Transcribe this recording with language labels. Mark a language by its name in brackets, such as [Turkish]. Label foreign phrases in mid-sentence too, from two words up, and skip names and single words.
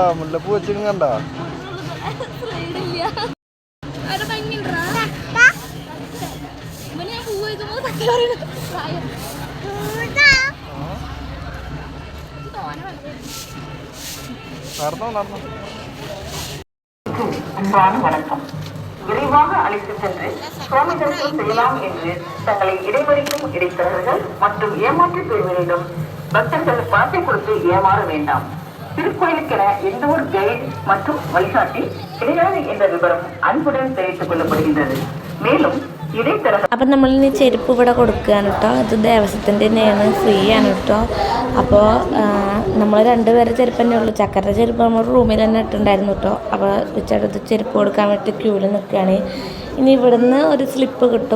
[Malayalam] മുല്ലപ്പൂ വെച്ചിട്ടും കണ്ടോ? നടന്നോ. [Tamil] அன்பான வணக்கம். விரைவாக அழைத்து சென்று சுவாமி தரிசனம் செய்யலாம் என்று தங்களை இடைமறிக்கும் இடைத்தரகர்கள் மற்றும் ஏமாற்று பிரிவினரிடம் பக்தர்கள் பணத்தை கொடுத்து ஏமாற வேண்டாம். திருக்கோயிலுக்கென எந்த ஒரு கைடு மற்றும் வழிகாட்டி கிடையாது என்ற விவரம் அன்புடன் தெரிவித்துக் கொள்ளப்படுகின்றது. மேலும் [Malayalam] അപ്പം നമ്മളിനി ചെരുപ്പ് ഇവിടെ കൊടുക്കുകയാണ് കേട്ടോ. ഇത് ദേവസ്വത്തിൻ്റെ തന്നെയാണ്, ഫ്രീ ആണ് കേട്ടോ. അപ്പോൾ നമ്മൾ 2 പേരെ ചെരുപ്പ് തന്നെ ഉള്ളൂ. ചക്കര ചെരുപ്പ് നമ്മൾ റൂമിൽ തന്നെ ഇട്ടുണ്ടായിരുന്നു കേട്ടോ. അപ്പോൾ ഉച്ചടുത്ത് ചെരുപ്പ് കൊടുക്കാൻ വേണ്ടി ക്യൂവിൽ നിൽക്കുകയാണ്. ഇനി ഇവിടുന്ന് ഒരു സ്ലിപ്പ് കിട്ടും.